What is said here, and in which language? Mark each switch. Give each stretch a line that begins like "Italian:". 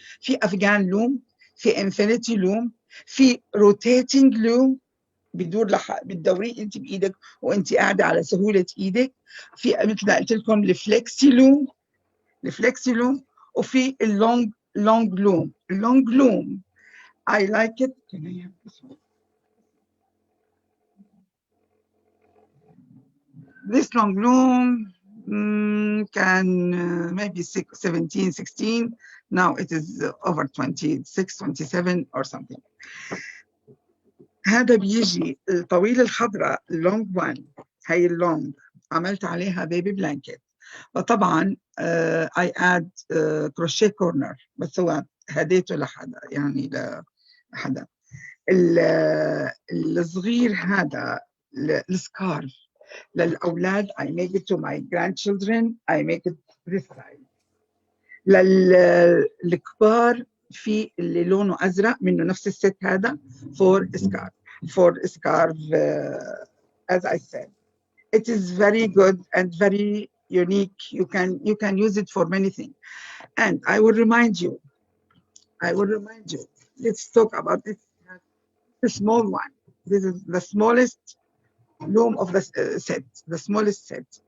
Arabic: في افغان لوم، في انفينيتي لوم، في روتيتنج لوم بيدور بتدوريه انت بايدك وانت قاعده على سهوله ايدك. في مثل ما قلت لكم الفليكسي لوم، وفي اللونج لوم.
English: اللونج loom I like it. Can I have this one? This long loom can maybe 17, 16. Now it is over 26, 27 or something.
Arabic: هذا بيجي الطويل الخضراء
English: long one.
Arabic: هي اللونج عملت عليها بيبي بلانكت. وطبعا
English: I add crochet corner،
Arabic: بس هو هديته لحدا يعني لحدا. الصغير هذا السكارف للأولاد
English: I make it to my grandchildren. I make it this size.
Arabic: للكبار في اللي لونه أزرق منه نفس الست هذا
English: for scarf. As I said, it is very good and very unique. You can use it for many things. And I will remind you. Let's talk about this. The small one. This is the smallest loom of the set, the smallest set.